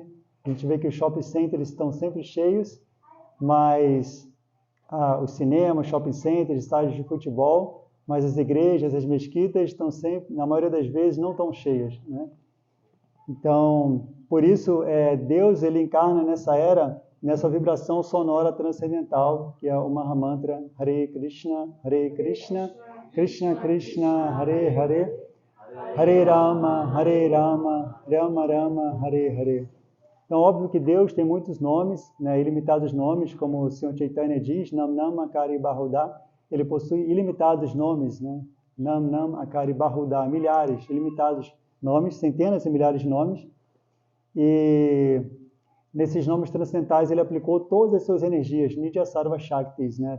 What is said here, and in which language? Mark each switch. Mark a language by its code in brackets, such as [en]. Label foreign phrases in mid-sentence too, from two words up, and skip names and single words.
[pt] A gente vê que os shopping centers estão sempre cheios, mas os cinemas, shopping centers, estádios de futebol, mas as igrejas, as mesquitas estão sempre, na maioria das vezes, não tão cheias, né? Então, por isso, Deus ele encarna nessa era, nessa vibração sonora transcendental, que é o Mahamantra Hare Krishna, Krishna Krishna, Hare Hare, Hare Rama, Rama Rama, Hare Hare. Então, óbvio que Deus tem muitos nomes, né, ilimitados nomes, como o Sr. Chaitanya diz, [sa] नाम् नाम् अकारि बहुधा, [pt] ele possui ilimitados nomes, né? [sa] नाम् नाम् अकारि बहुधा, [pt] milhares, ilimitados nomes, centenas e milhares de nomes. E nesses nomes transcendentais ele aplicou todas as suas energias, [sa] निज सर्व शक्तिः, [pt] né?